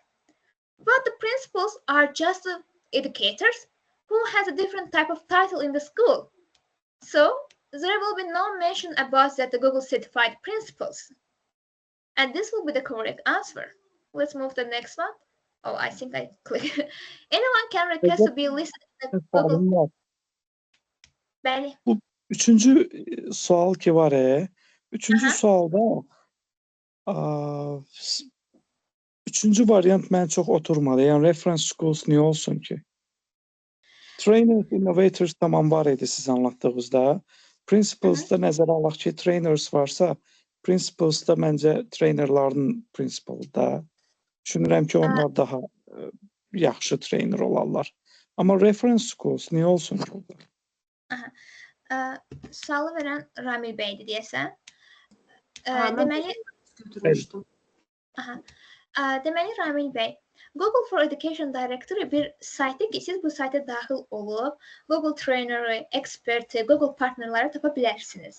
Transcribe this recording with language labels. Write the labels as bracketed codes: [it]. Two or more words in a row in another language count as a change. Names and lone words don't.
[en] But the principals are just the educators who has a different type of title in the school. So there will be no mention about that the Google certified principals. And this will be the correct answer. Let's move to the next one. Oh, I think I clicked. Anyone can request to be listed in the Google. [az] Sualım var. Bəli. Bu üçüncü sual ki var üçüncü Aha. sualda üçüncü variant mən çox oturmadı. Yəni [en] reference schools [az] niyə olsun ki? [en] Trainers, innovators [az] tamam var idi siz anlattığınızda. Principals'da nəzərə alaq ki, trainers varsa, principals'da məncə trainerların principal'da. Düşünürəm ki, onlar daha yaxşı trainer olarlar. Amma [en] reference schools [az] niyə olsun ki? Sualı verən Ramil bəydir deyəsən. Deməli, götürmüşdüm. Deməli Ramil bəy, Google for Education directory bir saytdır ki, siz bu sayta daxil olub Google Trainer'ı, Expert'i, Google partnerləri tapa bilərsiniz.